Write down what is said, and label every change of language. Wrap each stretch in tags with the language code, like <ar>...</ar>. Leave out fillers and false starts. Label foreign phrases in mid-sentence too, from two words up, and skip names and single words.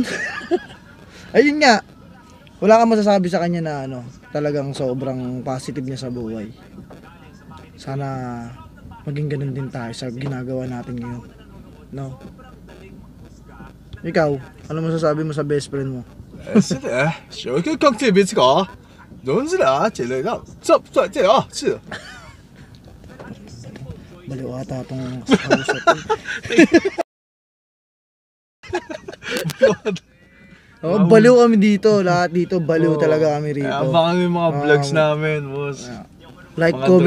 <tl>Ayun nga, wala kang masasabi sa kanya na ano, talagang sobrang positive niya sa buhay. Sana maging ganun din tayo sa ginagawa natin ngayon, no? Ikaw, ano masasabi mo sa best friend mo?</tl> <zh>是的，小哥刚这边这个，总之啦，这个这啊，是。</zh> <tl>Baliw ata itong kausap. Oh, baliw kami dito, lahat dito, baliw talaga kami rito. Abangan mo yung mga vlogs namin, boss. Like, mga comment,</tl>